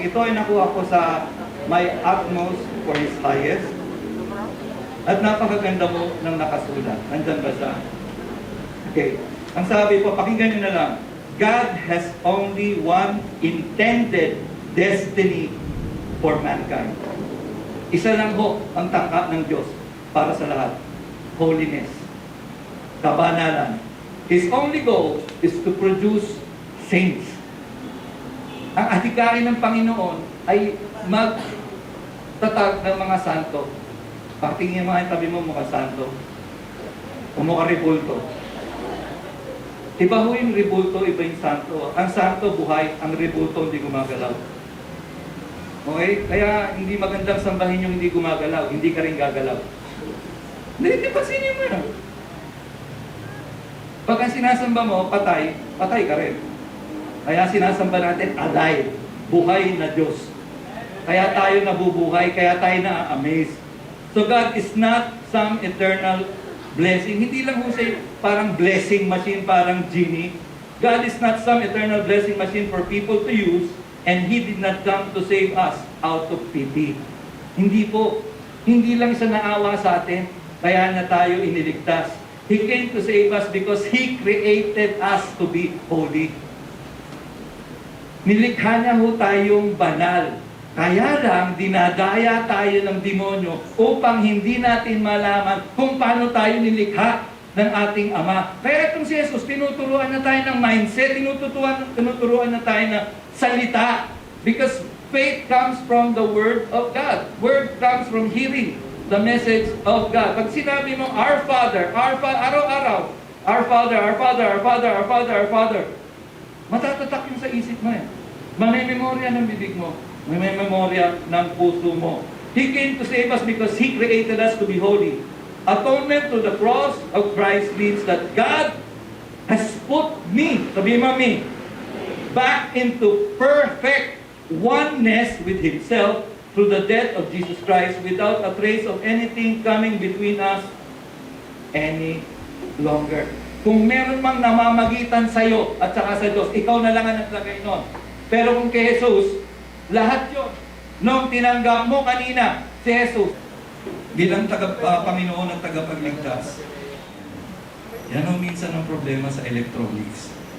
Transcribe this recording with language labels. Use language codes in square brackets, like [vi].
[tl] Ito ay nakuha ko sa My Utmost for His Highest. At napakaganda mo ng nakasulat. Nandyan ba siya? Okay. Ang sabi po, pakinggan nyo na lang. [en] God has only one intended destiny for mankind. [tl] Isa lang ho ang tangka ng Diyos para sa lahat. [en] Holiness. Kabanalan. His only goal is to produce saints. [tl] Ang adhikain ng Panginoon ay magtatag ng mga santo. Patingin mo ang tabi mo mukhang santo. O mukhang rebulto. Iba ho yung rebulto, iba yung santo. Ang santo buhay, ang rebulto hindi gumagalaw. Okay? Kaya hindi magandang sambahin yung hindi gumagalaw. Hindi ka rin gagalaw. Hindi pasinin mo yan. Pag ang sinasamba mo, patay, patay ka rin. Kaya sinasamba natin, alive, buhay na Diyos. Kaya tayo nabubuhay, kaya tayo na-amaze. [en] So God is not some eternal blessing. [tl] Hindi lang ho siya parang blessing machine, parang genie. [en] God is not some eternal blessing machine for people to use, and He did not come to save us out of pity. [tl] Hindi po. Hindi lang siya naawa sa atin, kaya na tayo iniligtas. He came to save us because He created us to be holy. Nilikha niya ho tayong banal. Kaya lang, dinadaya tayo ng demonyo upang hindi natin malaman kung paano tayo nilikha ng ating Ama. Kaya itong si Jesus, tinuturuan na tayo ng mindset, tinuturuan na tayo ng salita. [en] Because faith comes from the Word of God. Word comes from hearing the message of God. [tl] Pag sinabi mo, Our Father, araw-araw, Our Father, Our Father, Our Father, Our Father, Our Father, matatatak yung sa isip mo eh. May memorya ng bibig mo. May memorya ng puso mo. [en] He came to save us because He created us to be holy. Atonement to the cross of Christ means that God has put me, [tl] sabihin mo [en] me, back into perfect oneness with Himself through the death of Jesus Christ without a trace of anything coming between us any longer. [tl] Kung meron mang namamagitan sa'yo at saka sa Diyos, ikaw na lang ang naglagay nun. Pero kung kay Jesus, lahat yun. Nung tinanggap mo kanina, si Jesus, Bilang Panginoon at tagapagligtas, yan ang minsan ang problema sa electronics.